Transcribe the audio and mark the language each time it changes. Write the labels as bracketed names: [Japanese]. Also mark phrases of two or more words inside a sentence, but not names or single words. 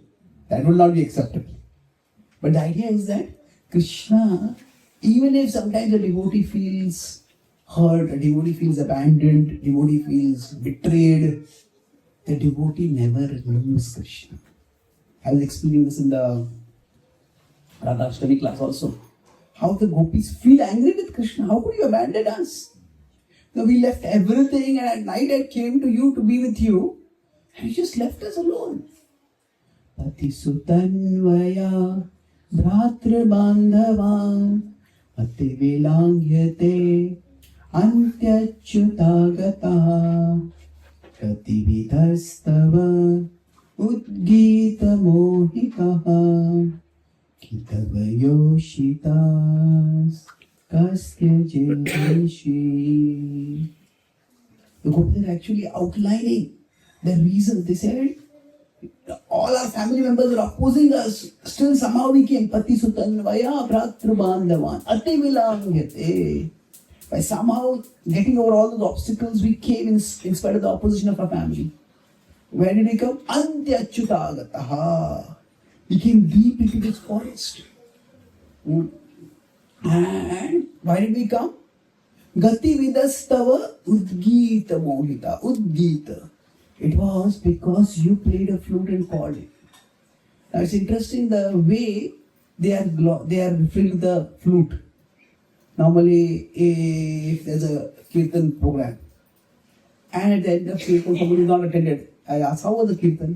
[English] That will not be acceptable. But the idea is that Krishna, even if sometimes a devotee feels hurt, a devotee feels abandoned, a devotee feels betrayed, the devotee never leaves Krishna. I was explaining this in the Radha Ashtami class also. How the gopis feel angry with Krishna. How could you abandon us? No, we left everything and at night I came to you to be with you and you just left us alone. [Sanskrit] पति सुतान्वय भ्रातृ बान्धवान् अति विलङ्घ्यते अन्त्यच्युतागताः गति विदस्तव उद्गीत मोहिताः कितवयोषितः कस् त्यजेन्निशि. [English] The Gopis are actually outlining the reason. They said, all our family members are opposing us. Still somehow we came. [Sanskrit] पति सुतान्वय भ्रातृ बान्धवान् अति विलङ्घ्यते. [English] By somehow getting over all those obstacles, we came in spite of the opposition of our family. Where did we come? Antyachyutagataha. We came deep into this forest. And why did we come? [Sanskrit] गति विदस्तव उद्गीत मोहिता. Udgita. [English] It was because you played a flute and called it. Now it's interesting the way they are referring to the flute. Normally, if there's a kirtan program, and at the end of kirtan, somebody is not attended, I ask, how was the kirtan?